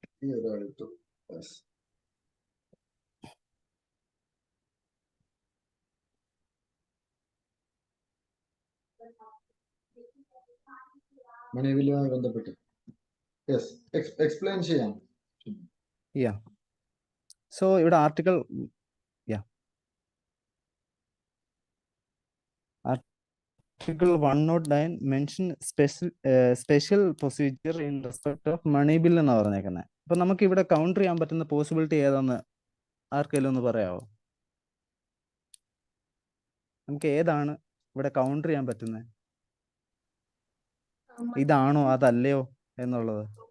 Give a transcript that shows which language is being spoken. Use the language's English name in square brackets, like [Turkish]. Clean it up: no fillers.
[Malayalam] ഈ ഒരാൾ ഇട്ടു. Yes. മണിബില്ലുമായി ബന്ധപ്പെട്ട് യെസ് എക്സ്പ്ലെയിൻ ചെയ്യാം. യാ, സോ ഇവിടെ article [English] Article 109 mention special procedure in respect of money bill [Malayalam] എന്നാ പറഞ്ഞേക്കുന്നത്. അപ്പൊ നമുക്ക് ഇവിടെ കൗണ്ടർ ചെയ്യാൻ പറ്റുന്ന പോസിബിലിറ്റി ഏതാന്ന് ആർക്കെങ്കിലും ഒന്ന് പറയാമോ? നമുക്ക് ഏതാണ് ഇവിടെ കൗണ്ടർ ചെയ്യാൻ പറ്റുന്നത്? ഇതാണോ അതല്ലയോ എന്നുള്ളത്.